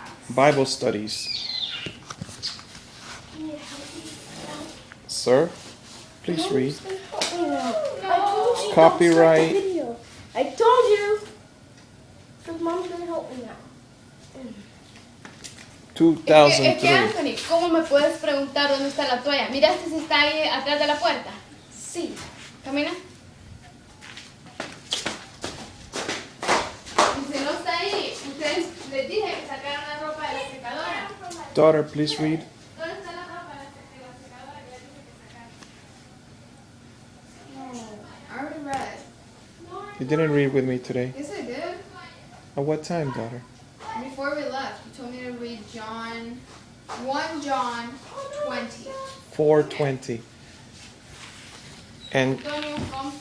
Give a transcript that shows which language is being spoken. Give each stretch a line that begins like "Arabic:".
English: Bible studies. Can you help me? Sir, please read. Help me now. I told you. Copyright. Don't start the video. I told you. So mom's gonna help me now.
Spanish: Es que 2003. Anthony, ¿cómo me puedes preguntar dónde está la toalla? ¿Miraste si está ahí atrás de la puerta? Sí. Camina. Y si no está ahí, ustedes les dije que sacaran la ropa de la secadora.
English: Daughter, please read.
Spanish: ¿Dónde está la ropa de la secadora que les dije que sacaran?
English: No, I already read. You didn't read with me today. Yes, I did. At what time, daughter? Before we left, you told me to read John 1 John 20. 4:20. And Antonio, come